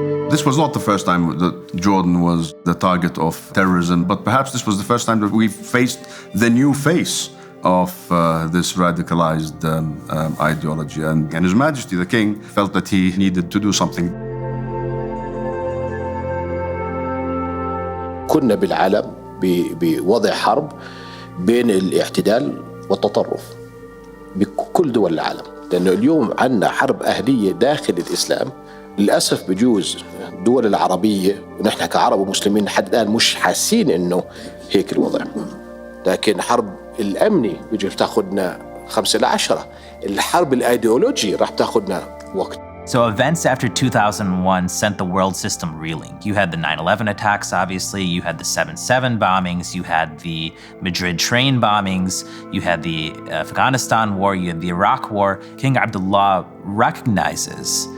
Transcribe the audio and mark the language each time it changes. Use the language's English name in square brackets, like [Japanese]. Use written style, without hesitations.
[English] This was not the first time that Jordan was the target of terrorism, but perhaps this was the first time that we faced the new face of this radicalized ideology. And His Majesty, the King, felt that he needed to do something. [Arabic] كنا بالعالم بوضع حرب بين الاعتدال والتطرف بكل دول العالم، لأنه اليوم عندنا حرب أهلية داخل الإسلام. للأسف بجوز الدول العربية ونحن كعرب ومسلمين لحد الآن مش حاسين إنه هيك الوضع، لكن حرب الأمني بيجي بتاخدنا 5 إلى 10. الحرب الأيديولوجي راح تاخدنا وقت. [English] So events after 2001 sent the world system reeling. You had the 9/11 attacks, obviously. You had the 7/7 bombings. You had the Madrid train bombings. You had the Afghanistan war. You had the Iraq war. King Abdullah recognizes